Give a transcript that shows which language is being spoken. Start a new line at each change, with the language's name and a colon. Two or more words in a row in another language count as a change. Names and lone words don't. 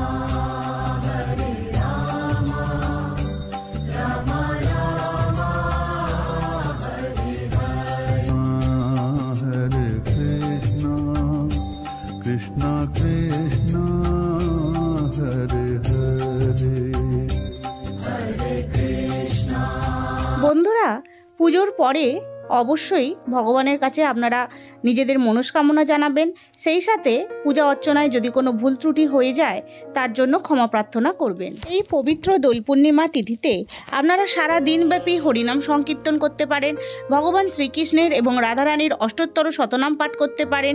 Bangla: Rama Rama Hare Hare, Hare Krishna Krishna Hare Hare, Hare Krishna। বন্ধুরা, পুজোর পরে অবশ্যই ভগবানের কাছে আপনারা নিজেদের মনস্কামনা জানাবেন। সেই সাথে পূজা অর্চনায় যদি কোনো ভুল ত্রুটি হয়ে যায় তার জন্য ক্ষমা প্রার্থনা করবেন। এই পবিত্র দোল পূর্ণিমা তিথিতে আপনারা সারা দিনব্যাপী হরিনাম সংকীর্তন করতে পারেন, ভগবান শ্রীকৃষ্ণের এবং রাধারানীর অষ্টোত্তর শতনাম পাঠ করতে পারেন।